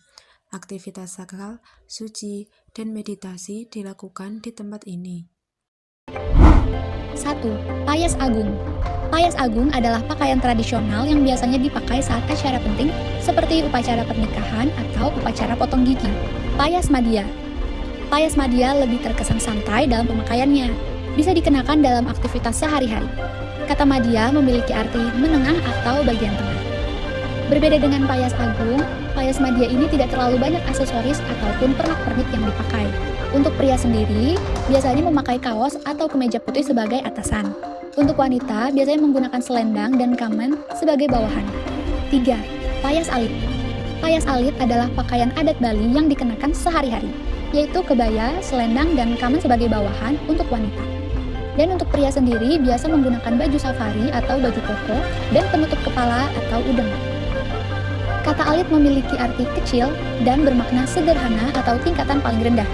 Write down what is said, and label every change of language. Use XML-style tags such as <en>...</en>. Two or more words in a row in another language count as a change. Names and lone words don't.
<id>Aktivitas sakral, suci, dan meditasi dilakukan di tempat ini. 1. Payas Agung. Payas Agung adalah pakaian tradisional yang biasanya dipakai saat acara penting seperti upacara pernikahan atau upacara potong gigi. Payas Madya. Payas Madya lebih terkesan santai dalam pemakaiannya. Bisa dikenakan dalam aktivitas sehari-hari. Kata Madya memiliki arti menengah atau bagian tengah. Berbeda dengan Payas Agung, Payas Madya ini tidak terlalu banyak aksesoris ataupun pernak-pernik yang dipakai. Untuk pria sendiri, biasanya memakai kaos atau kemeja putih sebagai atasan. Untuk wanita, biasanya menggunakan selendang dan kamen sebagai bawahan. 3. Payas Alit. Payas alit adalah pakaian adat Bali yang dikenakan sehari-hari, yaitu kebaya, selendang, dan kamen sebagai bawahan untuk wanita. Dan untuk pria sendiri biasa menggunakan baju safari atau baju koko dan penutup kepala atau udeng. Kata alit memiliki arti kecil dan bermakna sederhana atau tingkatan paling rendah.</id>